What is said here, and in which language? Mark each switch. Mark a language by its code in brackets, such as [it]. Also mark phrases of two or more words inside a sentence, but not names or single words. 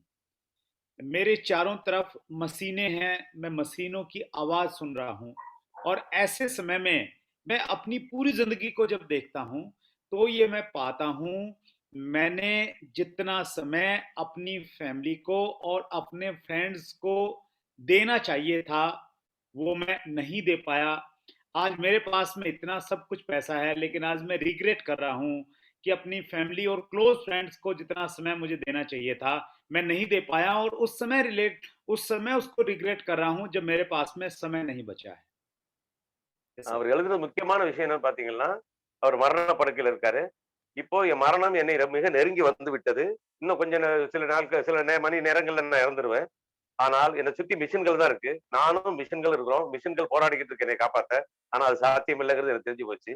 [hi] मेरे चारों तरफ मशीनें हैं, मैं मशीनों की आवाज सुन रहा हूं और ऐसे समय में मैं अपनी पूरी जिंदगी को जब देखता हूं तो ये मैं पाता हूं मैंने जितना समय अपनी फैमिली को और अपने फ्रेंड्स को देना चाहिए था वो मैं नहीं दे पाया. आज मेरे पास में इतना सब कुछ पैसा है लेकिन आज मैं रिग्रेट कर रहा हूं कि अपनी फैमिली और [en] close friends [hi] को जितना समय मुझे देना चाहिए था मैं नहीं दे पाया और उस समय उसको रिग्रेट कर रहा हूं जब मेरे पास में समय नहीं बचा है. [ta] அவர் எழுதுற முக்கியமான விஷயம் என்ன பாத்தீங்கன்னா, அவர் மரண படுக்கையில இருக்காரு. இப்போ என் மரணம் என்னை மிக நெருங்கி வந்து விட்டது. இன்னும் கொஞ்சம் சில மணி நேரங்கள்ல நான் இறந்துருவேன். ஆனால் என்னை சுத்தி மிஷின்கள் தான் இருக்கு. நானும் மிஷின்கள் இருக்கிறோம். மிஷின்கள் போராடிக்கிட்டு இருக்கு என்னை காப்பாத்த. ஆனா அது சாத்தியம் இல்லைங்கிறது எனக்கு தெரிஞ்சு போச்சு.